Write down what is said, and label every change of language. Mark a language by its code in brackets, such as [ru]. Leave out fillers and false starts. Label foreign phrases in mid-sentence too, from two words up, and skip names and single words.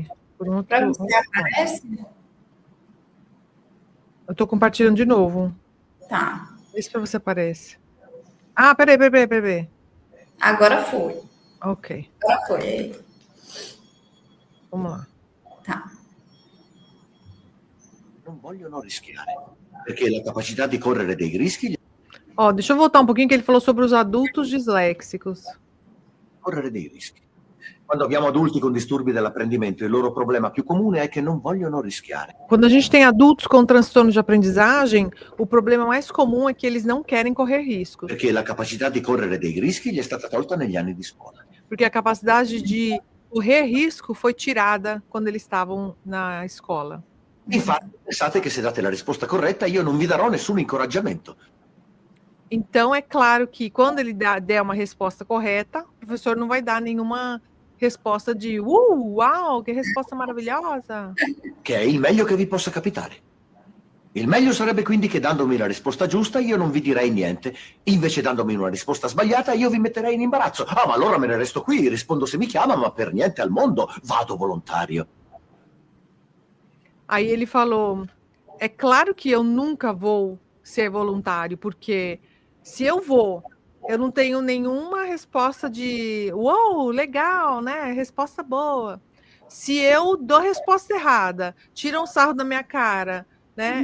[pt] Para você aparece? Eu estou compartilhando de novo. Tá. Vê se para você aparece. Ah, peraí. Agora foi. Ok. Agora foi. Vamos lá. Tá. [it] Non vogliono rischiare, perché la capacità di correre dei rischi [pt] Ó, deixa eu voltar um pouquinho que ele falou sobre os adultos disléxicos. [it] correre dei rischi. Quando abbiamo adulti con disturbi dell'apprendimento, il loro problema più comune è che non vogliono rischiare. [pt] Quando a gente tem adultos com transtorno de aprendizagem, o problema mais comum é que eles não querem correr riscos. [it] Perché la capacità di correre dei rischi gli è stata tolta negli anni di scuola. [pt] Porque a capacidade de correr risco foi tirada quando eles estavam na escola. [it] Infatti, pensate che se date la risposta corretta, io non vi darò nessun incoraggiamento. [pt] Então, é claro que quando ele der uma resposta correta, o professor não vai dar nenhuma resposta de uau, que resposta maravilhosa. [it] Che è il meglio che vi possa capitare. Il meglio sarebbe quindi che dandomi la risposta giusta io non vi direi niente. Invece dandomi una risposta sbagliata io vi metterei in imbarazzo. Ah, ma allora me ne resto qui, rispondo se mi chiama, ma per niente al mondo vado volontario. [pt] Aí ele falou, é claro que eu nunca vou ser voluntário, porque se eu vou, eu não tenho nenhuma resposta de uou, legal, né? Resposta boa. Se eu dou resposta errada, tiram um sarro da minha cara, né?